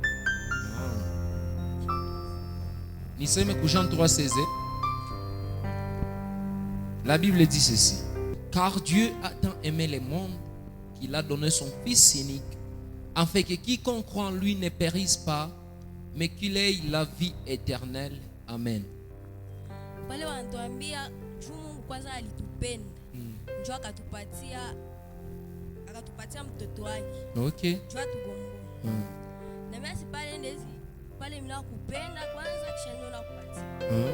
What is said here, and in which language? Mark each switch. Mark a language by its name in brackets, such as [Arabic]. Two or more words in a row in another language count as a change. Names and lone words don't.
[Swahili] Niseme ku Jean 3:16. [French] La Bible dit ceci. Car Dieu a tant aimé le monde qu'il a donné son Fils unique, afin que quiconque croit en lui ne périsse pas, mais qu'il ait la vie éternelle. Amen. [Swahili] Wale wanatuambia Mungu kwanza alitupenda. Njoo akatupatia mtoto wake. Okay. Njoo tugomboe. Na mimi pale ndezi pale mimi nakupenda kwanza kisha ndio nakupatia.